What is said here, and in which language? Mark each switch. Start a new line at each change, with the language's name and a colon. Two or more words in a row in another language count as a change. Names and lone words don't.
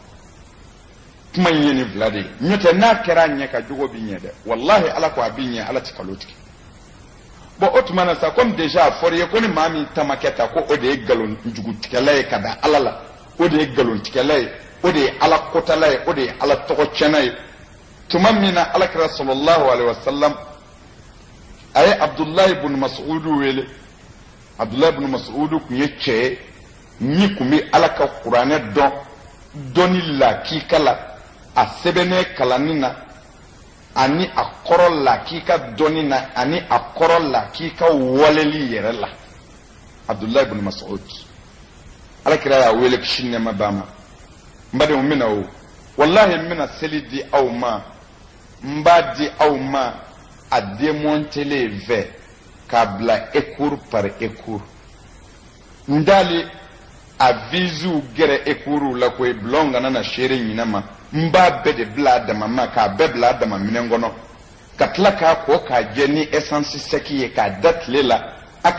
Bambara: kuma in ye nin fila de ye n'o tɛ n'a kɛra a ɲɛ ka jogo b'i ɲɛ dɛ walahi ala ko a b'i ɲɛ ala tɛ kalo tigɛ bon o tuma na sa
French: comme déjà
Bambara: a fɔra i ye ko ni maa min ta ma kɛ ta ko o de ye nkalon jugutigɛla ye ka da ala la o de ye nkalontigɛla ye o de ye ala kotala ye o de ye ala tɔgɔ tiɲɛna ye tuma min na alakira
Arabic: صلى الله عليه وسلم
Bambara: a ye abdullahi ibn mas'udu wele abdullahi ibn mas'udu kun ye cɛ ye min kun bɛ ala ka kuranɛ dɔn dɔnni lakika la a sɛbɛnnen kalanni na ani a kɔrɔ lakika dɔnni na ani a kɔrɔ lakika waleli yɛrɛ la abdullahi ibn mas'ud alakira y'a wele kisi nɛɛma b'a ma n badenw mina o wallahi n bɛna seli di aw ma n b'a di aw ma a démontelen fɛ k'a bila
French: écour par écour
Bambara: n dali a viziw gɛrɛ écourw la koyi bulon kana na seere ɲinɛ ma n b'a bɛɛ de bila a dama ma k'a bɛɛ bila a dama minɛn kɔnɔ ka tila k'a ko k'a jɛ ni essence sɛki ye k'a da tile la a